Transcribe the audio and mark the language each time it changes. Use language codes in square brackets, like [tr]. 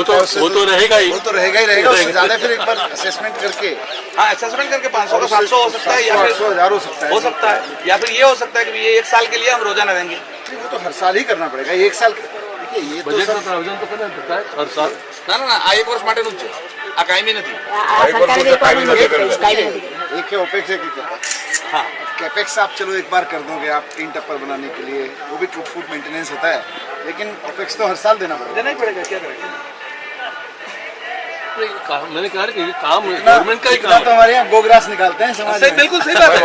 [hi] लगता है उससे तो रहेगा ही, वो तो रहेगा ही रहेगा। उससे ज्यादा फिर एक बार असेसमेंट करके, हाँ, असेसमेंट करके 500 का 700 हो सकता है, या फिर 1000 हो सकता है, या फिर ये हो सकता है कि ये 1 साल के लिए हम रोजाना देंगे। वो तो हर साल ही करना पड़ेगा। एक साल देखिए, ये तो बजट सब में प्रावधान तो करना पड़ता है हर साल। [gu] ना आ 1 वर्ष માટે નું છે, આ કાયમી નથી। [hi] एक है ओपेक्स, एक हाँ, कैपेक्स आप चलो एक बार कर दोगे आप 3 टप्पर बनाने के लिए, वो भी टूट फूट मेंटेनेंस होता है, लेकिन ओपेक्स तो हर साल देना पड़ेगा। देना ही पड़ेगा, क्या करेंगे। मैंने कहा कि ये काम गवर्नमेंट का ही इतना काम तो है। हमारे यहाँ गोग्रास निकालते हैं समाज सही, में। बिल्कुल सही बात है।